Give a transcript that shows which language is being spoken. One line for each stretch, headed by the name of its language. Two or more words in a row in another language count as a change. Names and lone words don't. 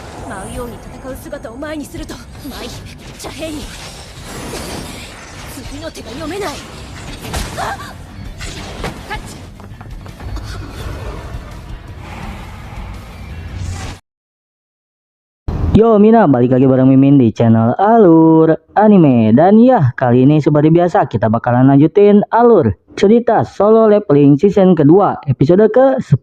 Japanese: 舞うように戦う姿を前にすると舞茶兵に次の手が読めない。タッチ。
Indonesian: Yo Mina, balik lagi bareng Mimin di channel Alur Anime. Dan ya, kali ini seperti biasa kita bakalan lanjutin alur cerita Solo Leveling season kedua, episode ke-10.